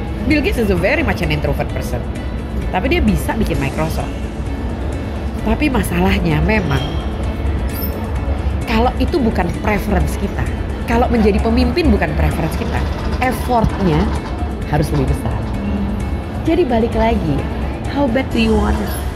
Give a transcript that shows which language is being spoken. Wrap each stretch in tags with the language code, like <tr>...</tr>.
<en>Bill Gates is a very much an introvert person,</en> <id>tapi dia bisa bikin Microsoft. Tapi masalahnya memang kalau itu bukan preference kita, kalau menjadi pemimpin bukan preference kita, effortnya harus lebih besar. Jadi balik lagi,</id> <en>how bad do you want it?</en>